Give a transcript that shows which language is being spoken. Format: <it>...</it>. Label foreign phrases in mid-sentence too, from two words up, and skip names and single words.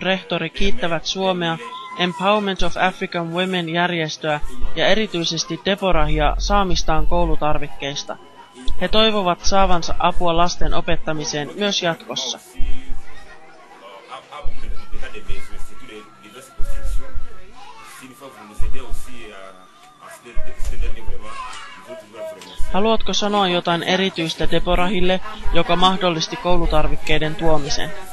<fi>rehtori kiittävät Suomea Empowerment of African Women -järjestöä ja erityisesti Deborahia saamistaan koulutarvikkeista. He toivovat saavansa apua lasten opettamiseen myös jatkossa.</fi> <fr>a beaucoup de cas de besoins, surtout les autres constructions. Si une fois vous nous aidez aussi à ce dernier vraiment, nous autres vous remercier.</fr> <fi>Haluatko sanoa jotain erityistä Deborahille, joka mahdollisti koulutarvikkeiden tuomisen?</fi>